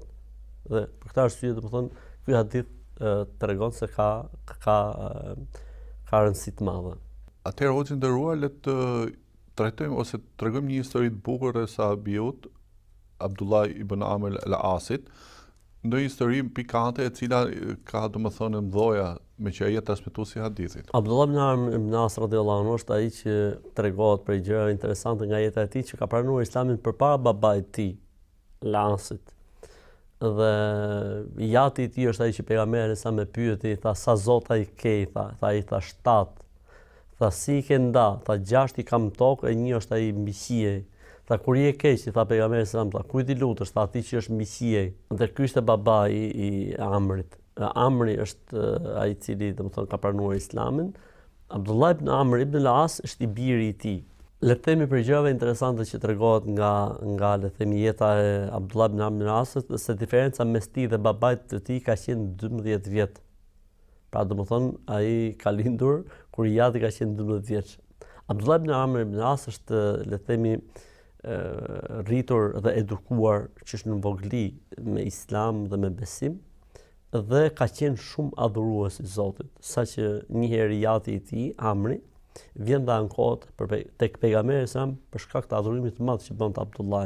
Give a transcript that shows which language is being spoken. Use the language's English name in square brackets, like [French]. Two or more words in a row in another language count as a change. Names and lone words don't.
[Albanian] Dhe për këtë arsye domethënë ky hadith tregon se ka rëndësi të madhe. Atëherë hoxhë nderuar, le të trajtojmë ose të tregojmë një histori të bukur rreth sahabiut Abdullah ibn Amr al-Asit, ndonjë histori pikante e cila ka domethënë mdhoja me që ai transmetuesi I hadithit. Abdullah ibn Amr ibn al-As [Arabic] رضي الله عنه [Albanian] është ai që tregohet për gjëra interesante nga jeta e tij, që ka pranuar Islamin përpara babait të tij, al-Asit. Dhe jati I tij është ai që pejgamberi sa më pyeti, tha sa zota I ke, tha ai tha 7. Tha si I ke nda, tha 6 I kam tokë, e 1 është ai mbi qiej. Tha kur je keq, tha pejgamberi [Arabic] صلى الله عليه وسلم, [Albanian] tha kujt I lutesh, tha atij që është mbi qiej. Dhe ky ishte babai I Amrit. Amri është ai I cili domethënë ka pranuar Islamin. Abdullah ibn Amr ibn al-As është I biri I tij. Le të themi për gjëra interesante që tregohet nga le të themi jeta e Abdullah ibn Amr ibn al-Asit, se diferenca mes tij dhe babait të tij ka qenë 12 vjet. Pra domethënë ai ka lindur kur jati ka qenë 12 vjeç. Abdullah ibn Amr ibn al-As është le të themi rritur dhe edukuar që është në vogli me Islam dhe me besim, dhe ka qenë shumë adhurues I Zotit, saqë një herë jati I tij, Amri, vjen dhe ankohet tek pejgamberi sa për shkak të adhurimit të madh që bënte Abdullahi.